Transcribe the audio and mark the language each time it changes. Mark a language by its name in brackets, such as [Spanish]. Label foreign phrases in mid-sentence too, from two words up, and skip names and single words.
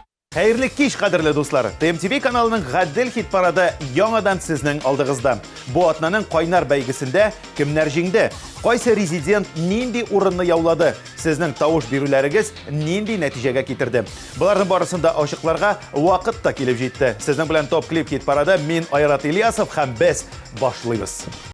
[Tatar] Xeyirli kеш, qadrli dostlar. TMTV kanalının Гаддел хит парады яңадан сезнең алдыгызда. Бу атнаның кайнар бәйгесендә кемнәр җиңде? Кайсы резидент нинди урынны яулады? Сезнең тавыш бирүләрегез нинди нәтиҗәгә китерде? Буларның барысында ачыкларга вакыт та килеп җитте. Сезнең белән топ клип хит парады мин Айрат Ильясов һәм без башлыйбыз.